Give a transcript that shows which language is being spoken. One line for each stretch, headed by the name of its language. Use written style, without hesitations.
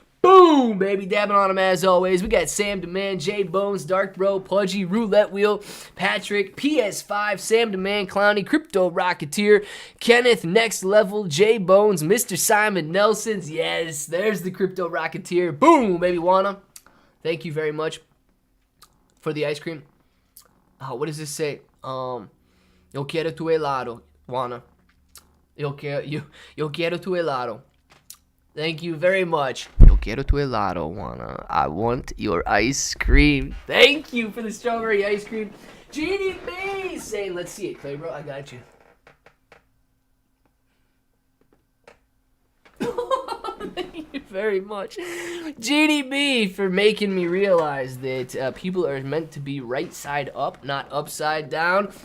English: Boom, baby, dabbing on him as always. We got Sam Demand, J Bones, Dark Bro, Pudgy, Roulette Wheel, Patrick, PS5, Sam Demand, Clowny, Crypto Rocketeer, Kenneth, Next Level, J Bones, Mr. Simon Nelsons. Yes, there's the Crypto Rocketeer. Boom, baby, Juana. Thank you very much for the ice cream. What does this say?
Spanish: Yo quiero tu helado, Juana. Yo quiero tu helado.
English: Thank you very much.
Spanish: Yo quiero tu helado,
English: Juana. I want your ice cream. Thank you for the strawberry ice cream. Genie B saying, let's see it, Clay, bro. I got you. Thank you very much. Genie B for making me realize that people are meant to be right side up, not upside down.